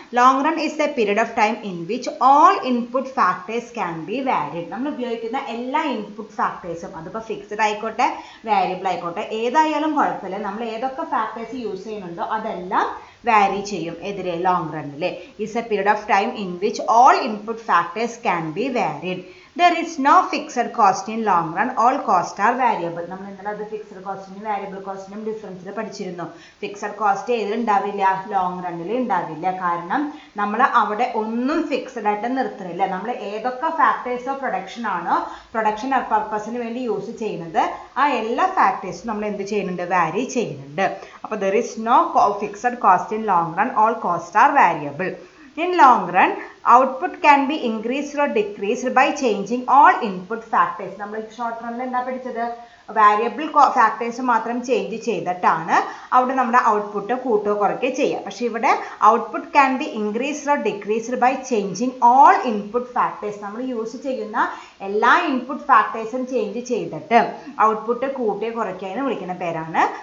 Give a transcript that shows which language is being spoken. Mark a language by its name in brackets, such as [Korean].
[English] Long run is a period of time in which all input factors can be varied. [Malayalam] നമ്മൾ ഉപയോഗിക്കുന്ന എല്ലാ input ഫാക്ടേഴ്സും, അതിപ്പോൾ fixed ആയിക്കോട്ടെ variable ആയിക്കോട്ടെ, ഏതായാലും കുഴപ്പമില്ല, നമ്മൾ ഏതൊക്കെ ഫാക്ടേഴ്സ് യൂസ് ചെയ്യുന്നുണ്ടോ അതെല്ലാം വാരി ചെയ്യും. [English] എതിരെ ലോങ് റണ്ണിൽ is a period of time in which all input factors can be varied. There is no fixed cost in long run. All costs are variable. [Malayalam] നമ്മൾ ഇന്നലെ അത് ഫിക്സഡ് കോസ്റ്റിനും വാരിയബിൾ കോസ്റ്റിനും ഡിഫറൻസിൽ പഠിച്ചിരുന്നു. ഫിക്സഡ് കോസ്റ്റ് ഏതിൽ ഉണ്ടാവില്ല, ലോങ് റണ്ണിൽ ഉണ്ടാവില്ല. കാരണം നമ്മൾ അവിടെ ഒന്നും ഫിക്സഡ് ആയിട്ട് നിർത്തുന്നില്ല. നമ്മൾ ഏതൊക്കെ ഫാക്ടേഴ്സ് ഓഫ് പ്രൊഡക്ഷൻ ആണോ പ്രൊഡക്ഷൻ പർപ്പസിന് വേണ്ടി യൂസ് ചെയ്യുന്നത് ആ എല്ലാ ഫാക്ടേഴ്സും നമ്മൾ എന്ത് ചെയ്യുന്നുണ്ട്, വാരി ചെയ്യുന്നുണ്ട്. [English] അപ്പോൾ there is no fixed cost in long run. All costs are variable. In long run, output can be increased or decreased by changing all input factors. [Malayalam] നമ്മൾ ഷോർട്ട് റണ്ണിൽ എന്താ പഠിച്ചത്, വാരിയബിൾ ഫാക്ടേഴ്സ് മാത്രം ചേഞ്ച് ചെയ്തിട്ടാണ് അവിടെ നമ്മുടെ ഔട്ട്പുട്ട് കൂട്ടുകയോ കുറയ്ക്കുകയോ ചെയ്യുക. പക്ഷേ ഇവിടെ [English] Output can be increased or decreased by changing all input factors. [Malayalam] നമ്മൾ യൂസ് ചെയ്യുന്ന എല്ലാ ഇൻപുട്ട് ഫാക്ടേഴ്സും ചേഞ്ച് ചെയ്തിട്ട് ഔട്ട്പുട്ട് കൂട്ടുകയോ കുറയ്ക്കുകയോ എന്ന് വിളിക്കുന്ന പേരാണ്.